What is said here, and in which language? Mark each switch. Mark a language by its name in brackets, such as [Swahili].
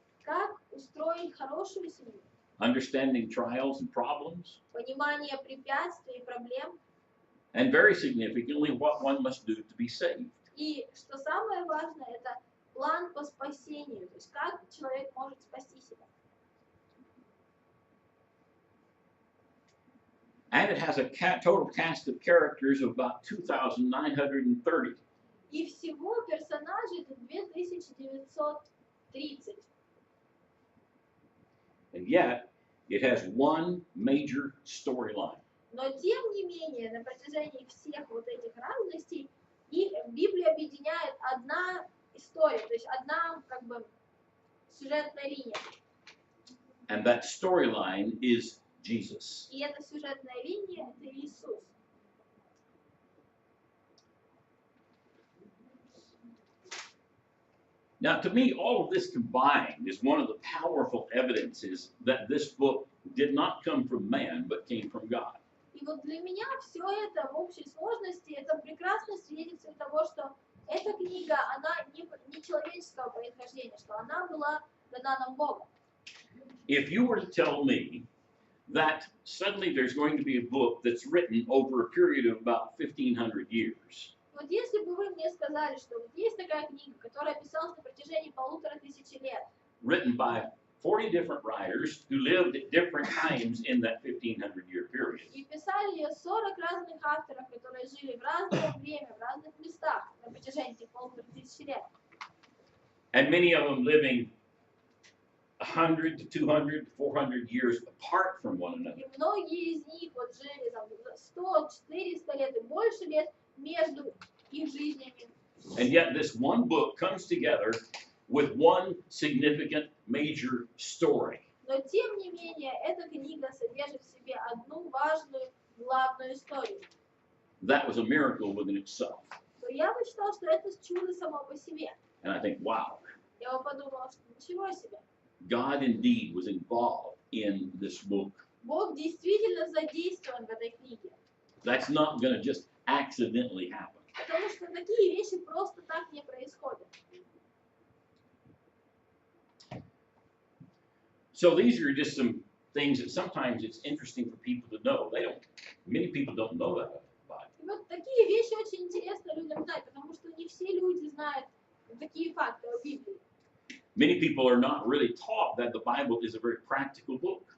[Russian] как устроить хорошую семью, [English] understanding trials and problems, [Russian] понимание препятствий и проблем, [English] and very significantly, what one must do to be saved. [Russian] и, что самое важное, это план по спасению, то есть как человек может спасти себя. [English] And it has a total cast of characters of about 2,930. [Russian] И всего персонажей это 2930. [English] And yet, it has one major storyline. [Russian] Но тем не менее, на протяжении всех вот этих разностей, их Библия объединяет одна история, то есть одна как бы сюжетная линия. [English] And that storyline is Jesus. [Russian] И эта сюжетная линия — это Иисус. [English] Now, to me, all of this combined is one of the powerful evidences that this book did not come from man, but came from God. [Russian] И вот для меня все это в общей сложности — это прекрасное свидетельство того, что эта книга, она не человеческого происхождения, что она была дана нам Богом. [English] If you were to tell me that suddenly there's going to be a book that's written over a period of about 1,500 years, [Russian] Вот если бы вы мне сказали, что вот есть такая книга, которая писалась на протяжении 1500 лет, [English] written by 40 different writers who lived at different times in that 1,500-year period, [Russian] и pисали ее 40 разных авторов, которые жили в разное время, в разных местах на протяжении этих 1500 лет, [English] and many of them living 100 to 200 to 400 years apart from one another. [Russian] и многие из них вот жили там 100, 400 лет и больше лет между их жизнями. [English] And yet this one book comes together with one significant major story. [Russian] Но тем не менее, эта книга содержит в себе одну важную главную историю. [English] That was a miracle within itself. [Russian] То я бы считал, что это чудо само по себе. [English] And I think, wow, [Russian] Я бы подумала, что ничего себе. [English] God indeed was involved in this book. [Russian] Бог действительно задействован в этой книге. [English] That's not going to just accidentally happen. [Russian] Потому что такие вещи просто так не происходят. [English] So these are just some things that sometimes it's interesting for people to know. Many people don't know that about it. [Russian] И вот такие вещи очень интересно людям знать, потому что не все люди знают такие факты о Библии. [English] Many people are not really taught that the Bible is a very practical book.